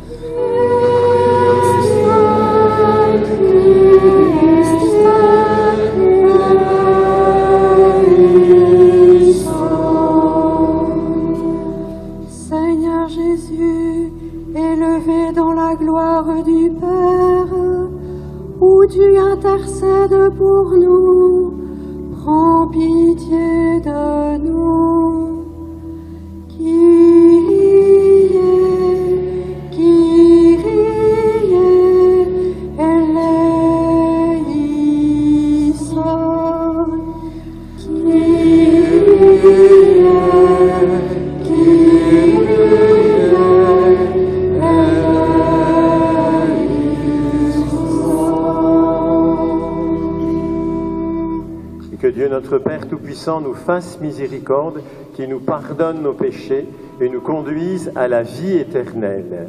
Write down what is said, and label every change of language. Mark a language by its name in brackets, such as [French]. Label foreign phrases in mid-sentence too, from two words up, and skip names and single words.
[French] Seigneur Jésus, élevé dans la gloire du Père, où tu intercèdes pour nous, prends pitié de nous. [Greek] Kyrie, Kyrie, eleison. Kyrie, [French] Que Dieu notre Père Tout-Puissant nous fasse miséricorde, qui nous pardonne nos péchés et nous conduise à la vie éternelle.